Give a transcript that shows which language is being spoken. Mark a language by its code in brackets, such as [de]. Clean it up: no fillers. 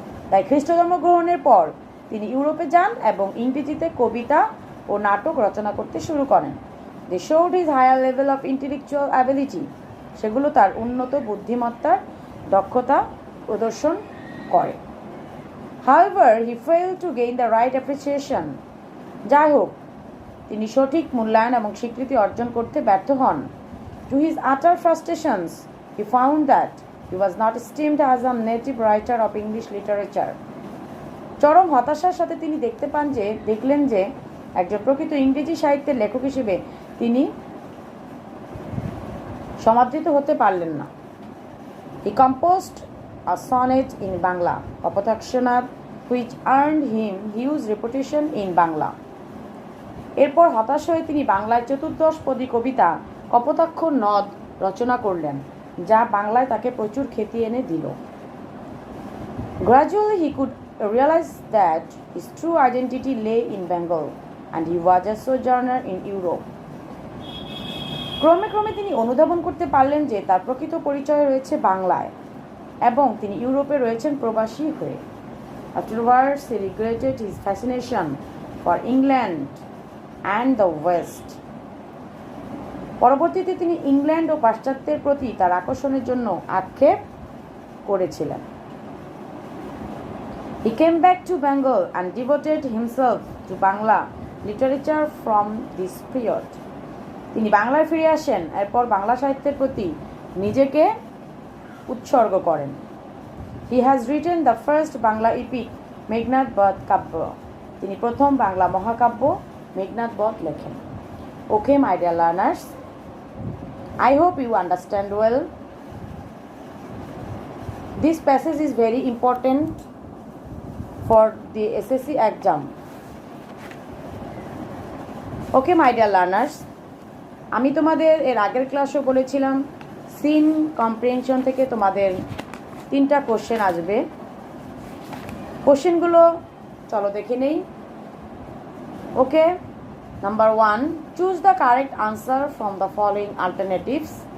[bn] তাই খ্রিস্টধর্ম গ্রহণের পর তিনি ইউরোপে যান এবং ইংরেজিতে কবিতা ও নাটক রচনা করতে শুরু করেন। [en] They showed his higher level of intellectual ability. [bn] সেগুলো তার উন্নত বুদ্ধিমত্তার দক্ষতা প্রদর্শন করে। [en] However, he failed to gain the right appreciation. [bn] যাই হোক, তিনি সঠিক মূল্যায়ন এবং স্বীকৃতি অর্জন করতে ব্যর্থ হন। [en] To his utter frustrations, he found that he was not esteemed as a native writer of English literature. [bn] চরম হতাশার সাথে তিনি দেখলেন যে একজন প্রকৃত ইংরেজি সাহিত্যের লেখক হিসেবে তিনি সমাদৃত হতে পারলেন না। [en] He composed a sonnet in Bangla, Kapotaksha Nad, which earned him huge reputation in Bangla. [bn] এরপর হতাশ হয়ে তিনি বাংলায় 14 পদী কবিতা কপোতাক্ষ নদ রচনা করলেন, যা বাংলায় তাকে প্রচুর খ্যাতি এনে দিল। [en] Gradually he could realize that his true identity lay in Bengal and he was a sojourner in Europe. [bn] ক্রমে ক্রমে তিনি অনুধাবন করতে পারলেন যে তার প্রকৃত পরিচয় রয়েছে বাংলায় এবং তিনি ইউরোপে রয়েছেন প্রবাসী হয়ে। [en] Afterwards he regretted his fascination for England and the West. [bn] পরবর্তীতে তিনি ইংল্যান্ড ও পাশ্চাত্যের প্রতি তার আকর্ষণের জন্য আক্ষেপ করেছিলেন। [en] He came back to Bengal and devoted himself to Bangla literature from this period. [bn] তিনি বাংলায় ফিরে আসেন, এরপর বাংলা সাহিত্যের প্রতি নিজেকে উৎসর্গ করেন। [en] He has written the first Bangla epic, Meghnad Badh Kabya. [bn] তিনি প্রথম বাংলা মহাকাব্য মেঘনাদ বধ লেখেন। [en] Okay, my dear learners, I hope you understand well. This passage is very important for the SSC exam. Okay, my dear learners, [bn] আমি তোমাদের এর আগের ক্লাসও বলেছিলাম সিন কম্প্রিহেনশন থেকে তোমাদের 3টা কোশ্চেন আসবে। কোশ্চেনগুলো চলো দেখে নেই। ওকে, number 1, [en] Choose the correct answer from the following alternatives.